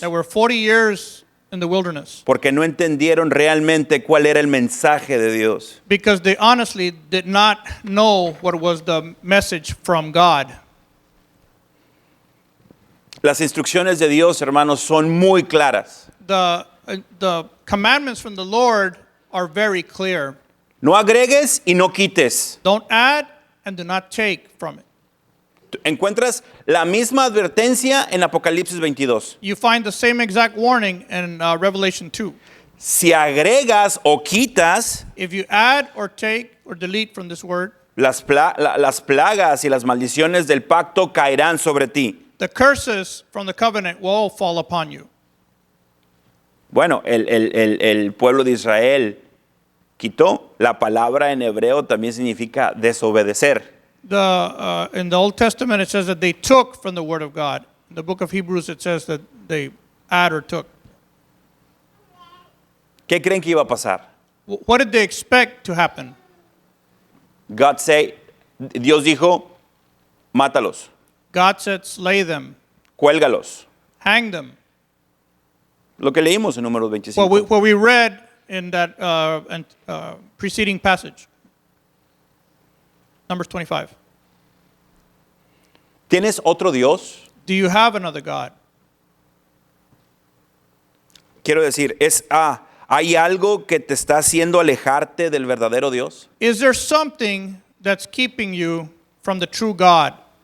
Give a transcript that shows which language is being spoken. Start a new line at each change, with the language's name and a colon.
English: There were 40 years in the wilderness
Spanish: porque no entendieron realmente cuál era el mensaje de Dios.
English: because they honestly did not know what was the message from God.
Spanish: Las instrucciones de Dios, hermanos, son muy claras.
English: The commandments from the Lord are very clear.
Spanish: No agregues y no quites.
English: Don't add and do not take from it.
Spanish: Encuentras la misma advertencia en Apocalipsis 22.
English: You find the same exact warning in Revelation 2.
Spanish: Si agregas o quitas,
English: If you add or take or delete from this word,
Spanish: las plagas y las maldiciones del pacto caerán sobre ti.
English: the curses from the covenant will all fall upon you.
Spanish: Bueno, el pueblo de Israel quitó. La palabra en hebreo también significa desobedecer.
English: In the Old Testament, it says that they took from the Word of God. In the book of Hebrews, it says that they add or took.
Spanish: ¿Qué creen que iba a pasar?
English: What did they expect to happen?
Spanish: Dios dijo, mátalos,
English: God said, slay them,
Spanish: cuélgalos.
English: hang them.
Spanish: Lo que leímos en Números 25.
English: What we read in that preceding passage, Numbers 25.
Spanish: ¿Tienes otro Dios?
English: Do you have another God?
Spanish: Quiero decir, ¿hay algo que te está haciendo alejarte del verdadero Dios?
English: Is there something that's keeping you from the true God?